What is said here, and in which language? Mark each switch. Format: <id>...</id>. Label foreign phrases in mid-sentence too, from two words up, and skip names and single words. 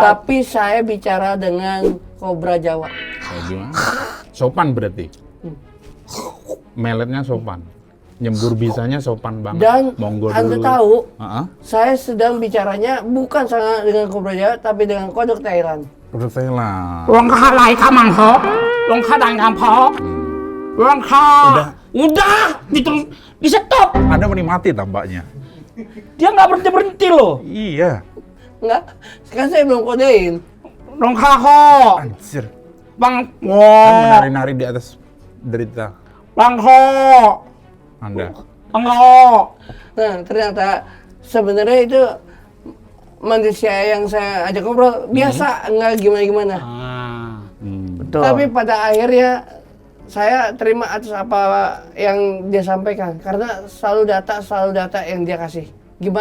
<id>Tapi saya bicara dengan kobra Jawa. Kayak gimana? Sopan berarti. Meletnya sopan. Nyembur bisanya sopan banget. Dan Monggo Anda dulu. tahu, Heeh. saya sedang bicaranya bukan sama dengan kobra Jawa, tapi dengan kodok Thailand. Udah Thailand. รองคาไหลข้ามังฮอกรองคาดังคำพอกรองคา udah di stop. Anda menikmati tampaknya. Dia nggak berhenti berhenti loh. Iya. Enggak, sekarang saya belum kodein. รองคาฮอก Anjir. บังวอ Kan menari-nari di atas derita บังฮอก Anda. บังฮอก Nah, ternyata sebenarnya itu manusia yang saya ajak ngobrol biasa, enggak gimana-gimana. betul. Tapi pada akhirnya saya terima atas apa yang dia sampaikan karena selalu data yang dia kasih.</id>